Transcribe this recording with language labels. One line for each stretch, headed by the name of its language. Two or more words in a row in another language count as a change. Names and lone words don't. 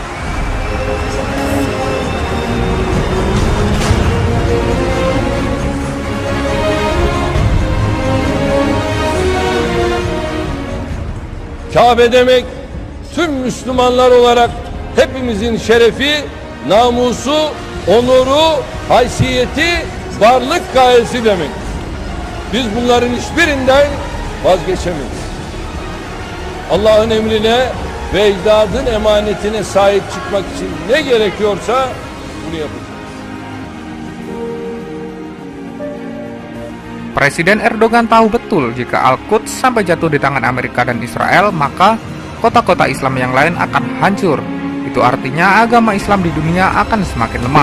Turkish: Kabe demek tüm Müslümanlar olarak hepimizin şerefi, namusu, onuru, haysiyeti, varlık gayesi demek. Biz bunların hiçbirinden vazgeçemeyiz. Allah'ın emrine ve ecdadın emanetine sahip çıkmak için ne gerekiyorsa bunu yapacağız.
Indonesian: Presiden Erdogan tahu betul jika Al-Quds sampai jatuh di tangan Amerika dan Israel, maka kota-kota Islam yang lain akan hancur. Itu artinya agama Islam di dunia akan semakin lemah.